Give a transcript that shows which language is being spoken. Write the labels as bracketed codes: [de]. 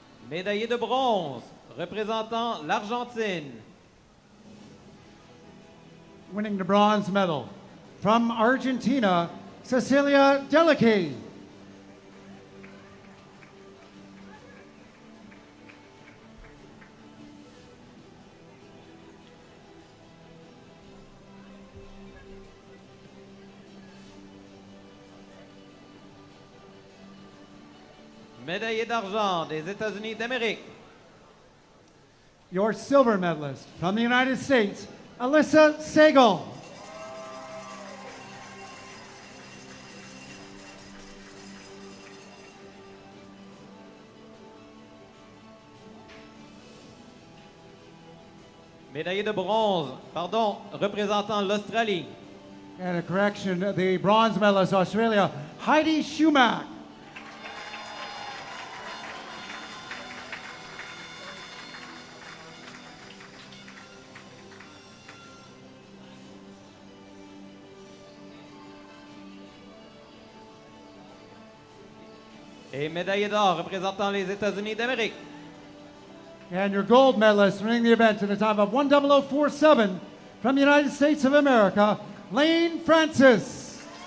[fr] Médaillé de bronze, représentant l'Argentine. [en] Winning the bronze medal from Argentina, Cecilia Delicate. [fr] Médaillé d'argent des États-Unis d'Amérique. [en] Your silver medalist from the United States, Alyssa Segal. [fr] Médaillé de bronze, pardon, représentant l'Australie. [en] And a correction, the bronze medalist, Australia, Heidi Schumack. [fr] Et médaillé d'or représentant les États-Unis d'Amérique. [en] And your gold medalist winning the event in a time of 1:0047 from the United States of America, Lane Francis.